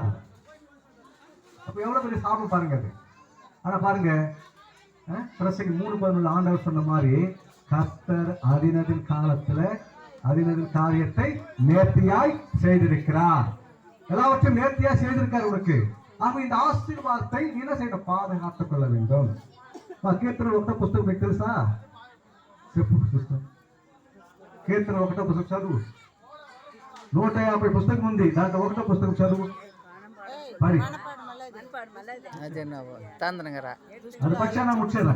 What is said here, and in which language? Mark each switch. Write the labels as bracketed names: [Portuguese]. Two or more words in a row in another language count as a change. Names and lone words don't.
[Tamil] அப்ப எவ்வளவு பெரிய சாபம் பாருங்க அது. ஆனா பாருங்க, பிரசங்கி 3:11 ஆண்டவர் சொன்ன மாதிரி, கர்த்தர் அதினதின் காலத்துல அதினதின் காரியத்தை நேர்த்தியாய் செய்திருக்கிறார். எல்லாவற்றையும் நேர்த்தியாய் செய்திருக்கார் உனக்கு. ஆக இந்த ஆசீர்வாதத்தை நீ என்ன செய்யணும்? பாதுகாத்துக் கொள்ள வேண்டும். [Telugu] కీర్తన 1 పుస్తకం మీకు తెలుసా? చెప్పు పుస్తకం. కీర్తన 1 పుస్తకం చదువు. 150 పుస్తకం ఉంది, దాంట్లో 1 పుస్తకం చదువు. పడి అది పచ్చానా ముచ్చారా?